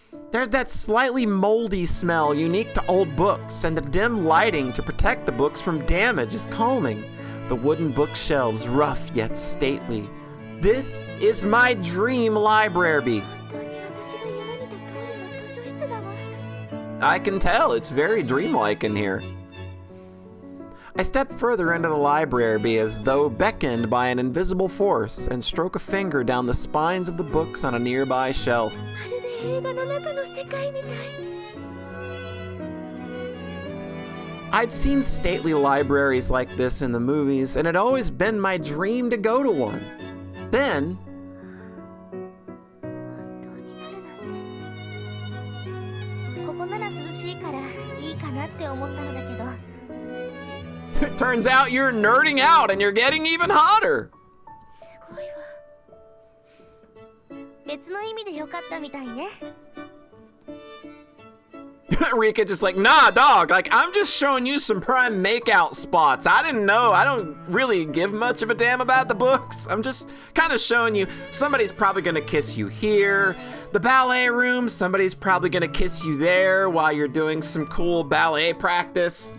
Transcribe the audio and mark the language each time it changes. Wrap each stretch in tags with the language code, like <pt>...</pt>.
<en>There's that slightly moldy smell unique to old books, and the dim lighting to protect the books from damage is calming. The wooden bookshelves rough yet stately. This is my dream library.</en> <ja>本当に私が夢見た通りの図書室だわ。</ja> <en>I can tell it's very dreamlike in here. I step further into the library as though beckoned by an invisible force and stroke a finger down the spines of the books on a nearby shelf.</en> <ja>まるで映画の中の世界みたい。</ja> <en>I'd seen stately libraries like this in the movies, and it had always been my dream to go to one. Then,</en> <ja>本当になるなんて。ここなら涼しいからいいかなって思ったのだけど。</ja> <en>it turns out you're nerding out and you're getting even hotter.</en> <ja>すごいわ。別の意味でよかったみたいね。</ja> <en>Rika just like, nah, dog, like, I'm just showing you some prime makeout spots. I didn't know. I don't really give much of a damn about the books. I'm just kind of showing you somebody's probably going to kiss you here. The ballet room, somebody's probably going to kiss you there while you're doing some cool ballet practice.</en>